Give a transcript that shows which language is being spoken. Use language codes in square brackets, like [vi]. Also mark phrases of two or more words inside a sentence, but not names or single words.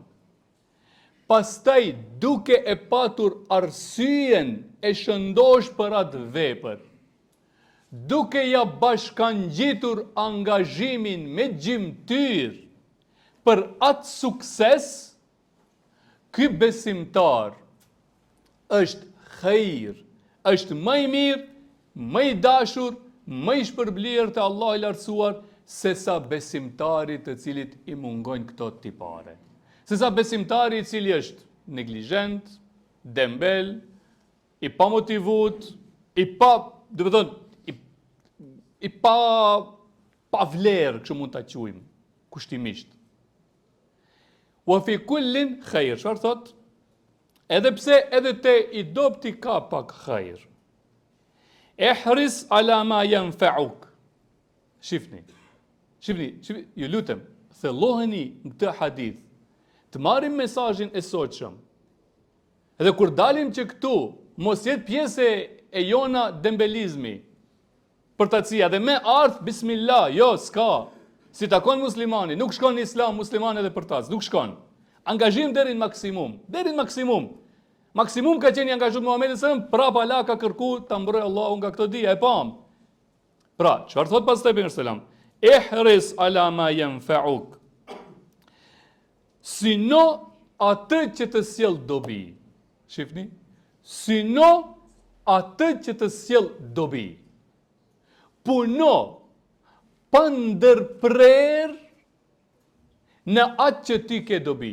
[sq] Pastaj duke e patur arsyen e shëndosh për atë vepër, duke ja bashkangjitur angazhimin me gjimtyr për atë sukses, ky besimtar është khair, është më i mirë, më i dashur, më i shpërblyer te Allahu i lartësuar se sa besimtari të cilit i mungojnë këto tipare. Se sa besimtari i cili është neglizhent, dembel, i pa motivut, i pa, do të thonë, i pa vlerë, kështu mund ta quajmë kushtimisht. [ar] وفي كل خير. [sq] Çfarë thot? Edhe pse edhe te i dobti ka pak khair. [ar] احرص على ما ينفعك. [sq] Shifni, ju lutem, thelloheni në këtë hadith, të marrim mesazhin e sotshëm. Edhe kur dalim që këtu, mos jetë pjesë e jona dembelizmi, përtacia, dhe me ardh, bismillah, jo, s'ka. Si takon muslimani, nuk shkon në islam muslimani edhe përtac, nuk shkon. Angazhim deri në maksimum. Maksimum ka qenë i angazhuar Muhamedi [ar] صلى الله عليه وسلم, [sq] prapa Allah ka kërku ta mbrojë Allahu nga këto dia, e pam. Pra, çfarë thot pastaj pejgamberi [ar] صلى الله عليه وسلم? احرص على ما ينفعك. [sq] Sino atë që të sjell dobi. Shifni? Sino atë që të sjell dobi. Puno pa ndërprer në atë që ti ke dobi.